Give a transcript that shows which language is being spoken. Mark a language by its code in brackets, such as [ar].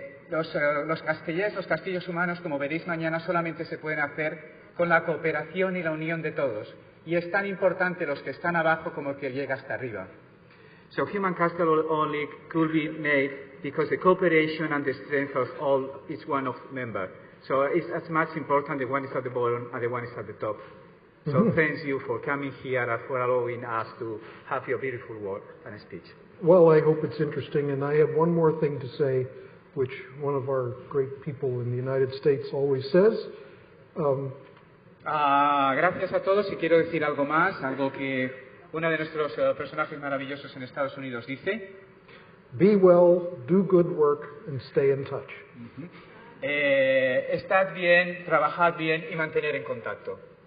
[es] Los castellers, los castillos humanos, como veréis mañana, solamente se pueden hacer con la cooperación y la unión de todos. Y es tan importante los que están abajo como el que llega hasta arriba. [en] So human castle only could be made because the cooperation and the strength of all each one of members. So it's as much important the one is at the bottom and the one is at the top. So thanks you for coming here and for allowing us to have your beautiful word and speech. Well, I hope it's interesting, and I have one more thing to say, which one of our great people in the United States always says. [es] Gracias a todos y quiero decir algo más, algo que uno de nuestros personajes maravillosos en Estados Unidos dice. [en] Be well, do good work, and stay in touch. [es] Estad bien, trabajad bien y mantener en contacto.